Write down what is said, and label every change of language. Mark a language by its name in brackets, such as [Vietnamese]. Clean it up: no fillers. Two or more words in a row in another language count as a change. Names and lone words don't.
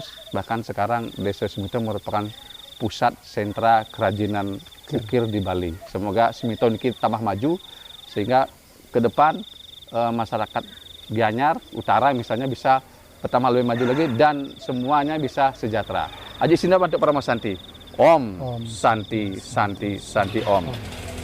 [Indonesian] Bahkan sekarang desa Sumito merupakan pusat sentra kerajinan ukir di Bali. Semoga Sumito ini tambah maju sehingga ke depan masyarakat Gianyar Utara misalnya bisa pertama lebih maju lagi dan semuanya bisa sejahtera. Aji Sinda Bantu Paramasanti. [Sanskrit] Om Santi Santi Santi Om.